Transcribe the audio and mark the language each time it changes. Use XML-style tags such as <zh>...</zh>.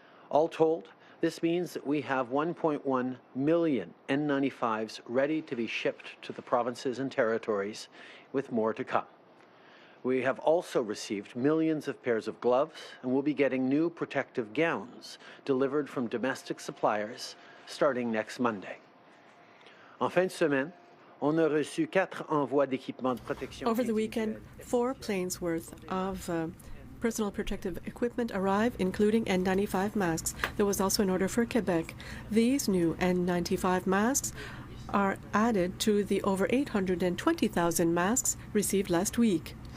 <en>All told, this means that we have 1.1 million N95s ready to be shipped to the provinces and territories, with more to come. We have also received millions of pairs of gloves, and we'll be getting new protective gowns delivered from domestic suppliers starting next Monday.</en> <fr>En fin de semaine, on a reçu 4 envois d'équipements de protection.</fr> <en>Over the weekend, 4 planes worth of personal protective equipment arrived, including N95 masks. There was also an order for Quebec. These new N95 masks are added to the over 820,000 masks received last week.</en>